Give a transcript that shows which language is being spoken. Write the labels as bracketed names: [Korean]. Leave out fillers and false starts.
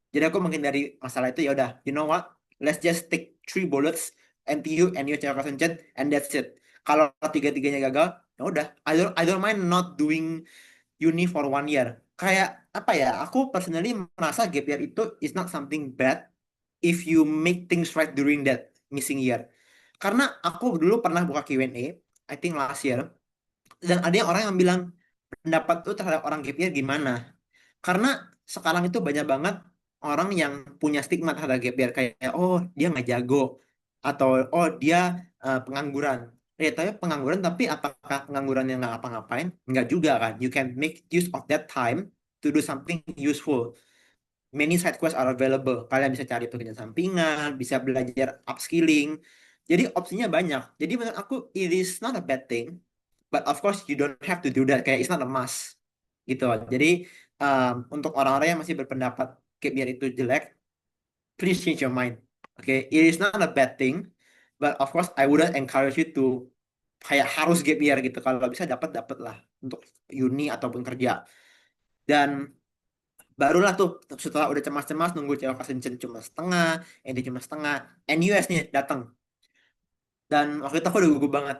[Indonesian] Jadi aku menghindari masalah itu, ya udah, [English] you know what? Let's just take three bullets, NTU, NU, Cewek Kesenjen, and that's it. [Indonesian] Kalau tiga-tiganya gagal, ya udah, [English] I don't mind not doing uni for 1 year. [Indonesian] Kayak apa ya? [English] Aku personally merasa gap year itu is not something bad if you make things right during that missing year. [Indonesian] Karena aku dulu pernah buka Q&A, [English] I think last year, [Indonesian] dan ada yang orang yang bilang pendapat tuh terhadap orang gap year gimana? Karena sekarang itu banyak banget orang yang punya stigma terhadap gap year kayak oh dia nggak jago atau oh dia pengangguran. Ya, tapi pengangguran tapi apakah pengangguran yang nggak ngapa-ngapain? Nggak juga kan. [English] You can make use of that time to do something useful. Many side quests are available. [Indonesian] Kalian bisa cari pekerjaan sampingan, bisa belajar upskilling. Jadi opsinya banyak. Jadi menurut aku [English] it is not a bad thing, but of course you don't have to do that. [Indonesian] Kayak [English] it's not a must [Indonesian] gitu. Jadi untuk orang-orang yang masih berpendapat gap year itu jelek, please change your mind. [English] Oke, it is not a bad thing, but of course I wouldn't encourage you to [Indonesian] kayak harus gap year gitu. Kalau bisa dapat dapat lah untuk uni ataupun kerja. Dan barulah tuh setelah udah cemas-cemas nunggu cewek kesencen cuma setengah, ini cuma setengah, NUS nih datang. Dan waktu itu aku udah gugup banget.